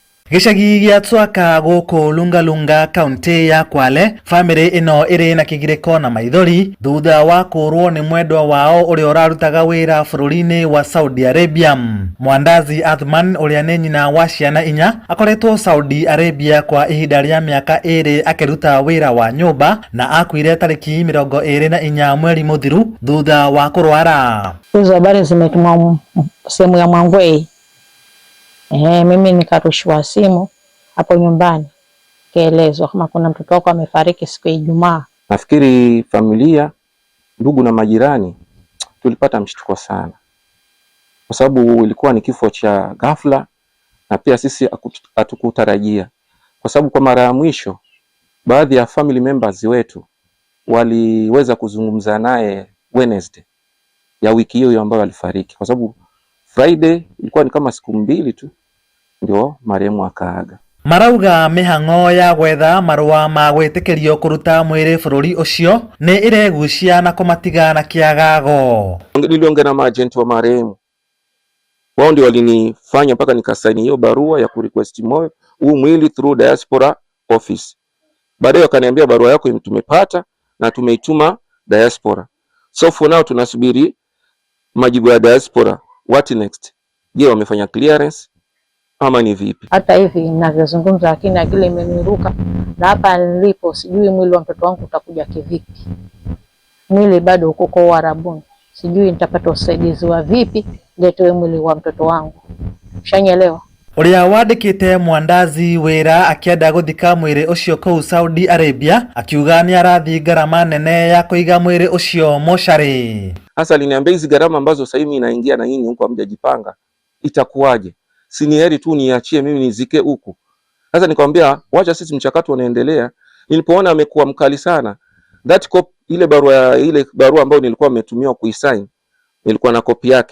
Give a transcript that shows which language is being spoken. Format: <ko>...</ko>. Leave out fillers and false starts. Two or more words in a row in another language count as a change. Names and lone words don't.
<ki>Gicagi gĩa Tswaka gũkũ Lungalunga kaunti ya Kwale, family ino iri na kigiriko na maithori thutha wa kũrwo nĩ mwendwa wao ũrĩa ũrarutaga wĩra bũrũri-inĩ wa Saudi Arabia. Mwandazi Athman ũrĩa nĩ nyina wa ciana 4 akoretwo Saudi Arabia kwa ihinda rĩa mĩaka 2 akĩruta wĩra wa nyũmba na akuire tariki 24 mweri mũthiru thutha wa kũrwara.</ki> <sw>Hizo habari zimetumwa sehemu ya Mwangwei. Mimi nikarushwa simu hapo nyumbani, kaelezwa kama kuna mtoto wako amefariki siku ya Ijumaa. Nafikiri familia, ndugu na majirani tulipata mshtuko sana, kwa sababu ilikuwa ni kifo cha ghafla na pia sisi hatukutarajia, kwa sababu kwa mara ya mwisho baadhi ya</sw> <en>family members</en> <sw>wetu waliweza kuzungumza naye Wednesday ya wiki hiyo ambayo alifariki, kwa sababu Friday ilikuwa ni kama siku 2 tu ndio marehemu akaaga.</sw> <ki>Marauga mĩhang'o ya gwetha marũa ma gwĩtĩkĩrio kũruta mwĩrĩ bũrũri ũcio nĩ iregucia na kũmatiga na kĩagago.</ki> <sw>Niliongea na maagent wa marehemu, wao ndio walinifanya mpaka nikasaini hiyo barua ya kurequest huu mwili</sw> <en>through diaspora office.</en> <sw>Baadaye wakaniambia barua yako tumepata na tumeituma diaspora,</sw> <en>so for now</en> <sw>tunasubiri majibu ya diaspora.</sw> <en>What next?</en> <sw>Je, wamefanya clearance ama ni vipi? Hata hivi ninavyozungumza, lakini akili imeniruka na hapa nilipo sijui mwili wa mtoto wangu utakuja kivipi. Mwili bado uko kwa Uarabuni, sijui nitapata usaidizi wa vipi ndio mwili wa mtoto wangu. Ushanyelewa?</sw> <ki>Uria wandikite Mwandazi wira akienda guthika mwiri ucio kuu Saudi Arabia akiuga ni arathi garama nene ya kuiga mwiri ucio moshari.</ki> <sw>Hasa aliniambia hizi gharama ambazo sasa hivi inaingia na nyinyi huko hamjajipanga itakuwaje? Si ni heri tu niachie mimi nizike huku. Sasa nikamwambia wacha sisi mchakato unaendelea. Nilipoona amekuwa mkali sana,</sw> <en>that copy</en> <sw>ile barua ambayo nilikuwa nimetumiwa kuisign, nilikuwa na copy yake.</sw>